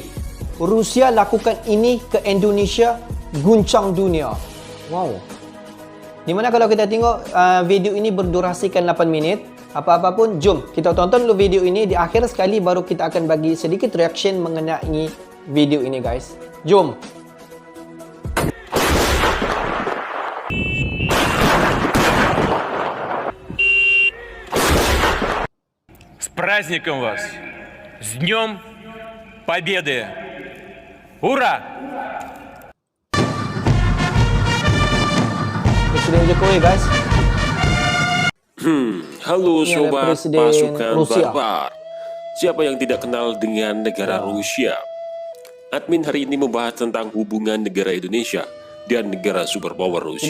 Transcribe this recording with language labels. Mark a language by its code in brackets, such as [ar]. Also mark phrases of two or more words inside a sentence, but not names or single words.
[id] Rusia lakukan ini ke Indonesia, guncang dunia. Wow. [ms] Dimana kalau kita tengok video ini berdurasikan 8 minit. Apa-apa pun, jom kita tonton dulu video ini. Di akhir sekali baru kita akan bagi sedikit reaction mengenai video ini, guys. Jom. [ru] С праздником вас! С Днем Победы! Ура! [id] Presiden Jokowi, guys. Halo Ini adalah sobat Presiden pasukan Rusia. barbar. Siapa yang tidak kenal dengan negara Rusia? Admin hari ini membahas tentang hubungan negara Indonesia dan negara superpower Rusia.